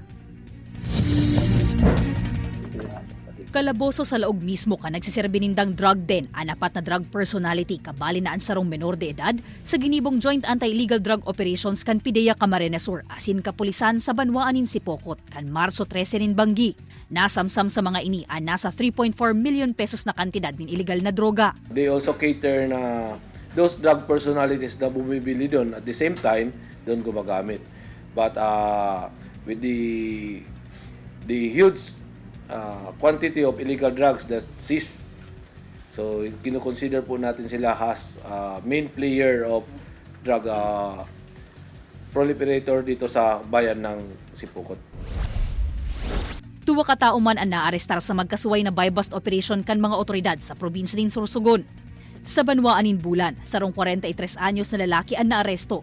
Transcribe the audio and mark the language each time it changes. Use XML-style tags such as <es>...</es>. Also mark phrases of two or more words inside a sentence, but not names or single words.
<bik>Kalaboso sa laog mismo ka nagsiserbenindang</bik> <en>drug den</en> <bik>ang apat na drug personality kabali na ang sarong menor de edad sa ginibong Joint Anti-Illegal Drug Operations kan PIDEA Camarines Sur asin kapulisan sa Banwaanin Sipokot kan Marso 13 nin Banggi. Nasamsam sa mga ini ang nasa 3.4 million pesos na kantidad ng illegal na droga.</bik> <en>They also cater na those drug personalities</en> <tl>na bumibili doon</tl> <en>at the same time</en> <tl>doon gumagamit.</tl> <en>But with the huge quantity of illegal drugs that seized, so</en> <tl>kino-consider po natin sila</tl> <en>as main player of drug proliferator</en> <tl>dito sa bayan ng Sipokot.</tl> <bik>Duwa ka tao man ang naarestar sa magkasuway na buy-bust operation kan mga otoridad sa probinsya ng Sorsogon. Sa Banwaanin Bulan, sarong 43 anyos na lalaki ang naaresto.</bik>